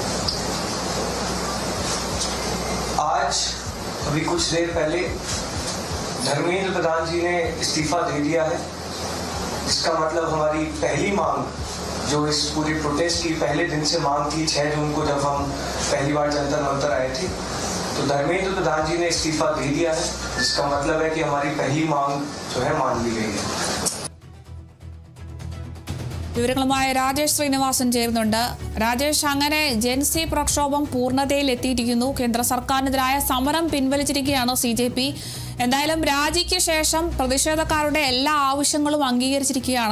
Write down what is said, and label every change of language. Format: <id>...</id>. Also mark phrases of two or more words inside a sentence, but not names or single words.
<hi>आज अभी कुछ देर पहले धर्मेंद्र प्रधान जी ने इस्तीफा दे दिया है, जिसका मतलब हमारी पहली मांग, जो इस पूरे प्रोटेस्ट की पहले दिन से मांग थी, 6 जून को जब हम पहली बार जंतर मंतर आए थे, तो धर्मेंद्र प्रधान जी ने इस्तीफा दे दिया है, जिसका मतलब है कि हमारी पहली मांग जो है मान ली गई है।</hi> <ml>വിവരങ്ങളുമായി രാജേഷ് ശ്രീനിവാസൻ ചേരുന്നുണ്ട്. രാജേഷ്, അങ്ങനെ ജെൻസി പ്രക്ഷോഭം പൂർണ്ണതയിൽ എത്തിയിരിക്കുന്നു. കേന്ദ്ര സർക്കാരിനെതിരായ സമരം പിൻവലിച്ചിരിക്കുകയാണ് സിജെപി. എന്തായാലും രാജിക്ക് ശേഷം പ്രതിഷേധക്കാരുടെ എല്ലാ ആവശ്യങ്ങളും അംഗീകരിച്ചിരിക്കുകയാണ്.</ml>